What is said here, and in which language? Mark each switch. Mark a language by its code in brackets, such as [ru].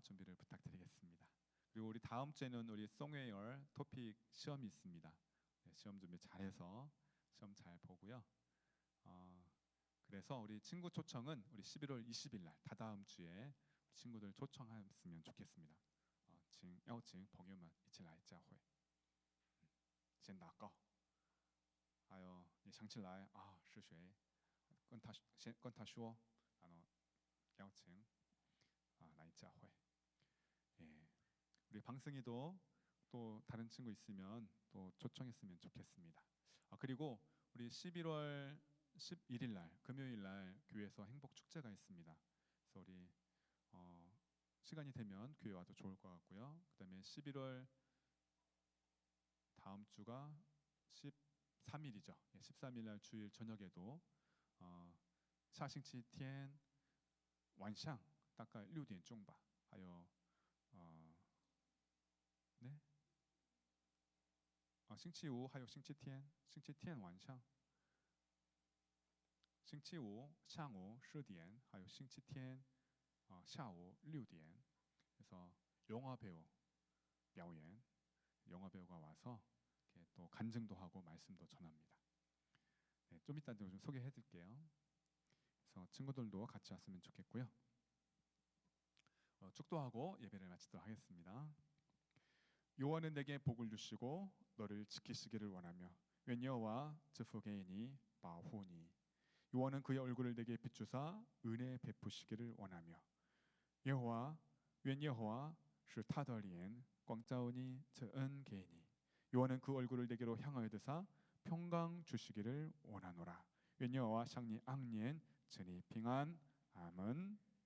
[ko] 준비를 부탁드리겠습니다. 그리고 우리 다음 주에는 우리 송웨어 토픽 시험이 있습니다. 네, 시험 준비 잘해서 시험 잘 보고요. 그래서 우리 친구 초청은 우리 11월 20일 날 다다음 주에 친구들 초청했으면 좋겠습니다. [zh] 请邀请朋友们一起来教会。先祷告，还有你想起来啊是谁，先跟他说，邀请来教会。 [ko] 예, 우리 방승이도 또 다른 친구 있으면 또 초청했으면 좋겠습니다. 그리고 우리 11월 11일 날 금요일 날 교회에서 행복 축제가 있습니다. 그래서 우리 시간이 되면 교회 와도 좋을 것 같고요. 그다음에 11월 다음 주가 13일이죠. 13일 날 주일 저녁에도 [zh] 下星期天晚上大概6点钟吧，还有 [ko] 네? [zh] 星期五还有星期天，星期天晚上，星期五下午10点，还有星期天下午6点. [ko] 그래서 영화 배우 [zh] 表演, [ko] 영화 배우가 와서 이렇게 또 간증도 하고 말씀도 전합니다. 네, 좀 이따 좀 소개해드릴게요. 그래서 친구들도 같이 왔으면 좋겠고요. 축도하고 예배를 마치도록 하겠습니다. 여호와는 내게 복을 주시고 너를 지키시기를 원하며 [zh] 愿여호와赐福给你保护你 [ko] 여호와는 그의 얼굴을 내게 비추사 은혜 베푸시기를 원하며 여호와 [zh] 愿여호와是他的脸光照你赐恩给你 [ko] 여호와는 그 얼굴을 내게로 향하여 드사 평강 주시기를 원하노라. [zh] 愿여호와向你安年赐你平安 [ko] 아멘.